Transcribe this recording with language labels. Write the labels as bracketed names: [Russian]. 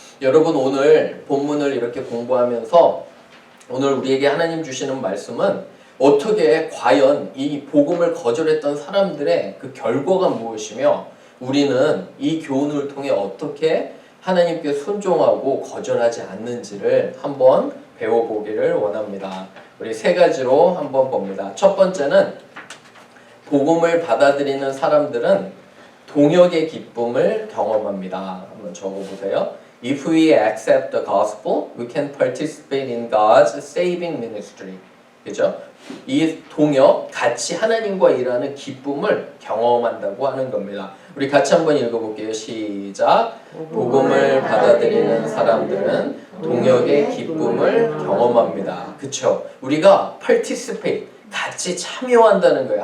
[Korean] 여러분, 오늘 본문을 이렇게 공부하면서 오늘 우리에게 하나님 주시는 말씀은 어떻게 과연 이 복음을 거절했던 사람들의 그 결과가 무엇이며 우리는 이 교훈을 통해 어떻게 하나님께 순종하고 거절하지 않는지를 한번 배워보기를 원합니다. 우리 세 가지로 한번 봅니다. 첫 번째는 복음을 받아들이는 사람들은 동역의 기쁨을 경험합니다. 한번 적어보세요. [English] If we accept the gospel, we can participate in God's saving ministry. [Korean] 그죠? 이 동역, 같이 하나님과 일하는 기쁨을 경험한다고 하는 겁니다. 우리 같이 한번 읽어볼게요. 시작. 복음을 받아들이는 사람들은 동역의 기쁨을 경험합니다. 그쵸? 우리가 participate, 같이 참여한다는 거예요.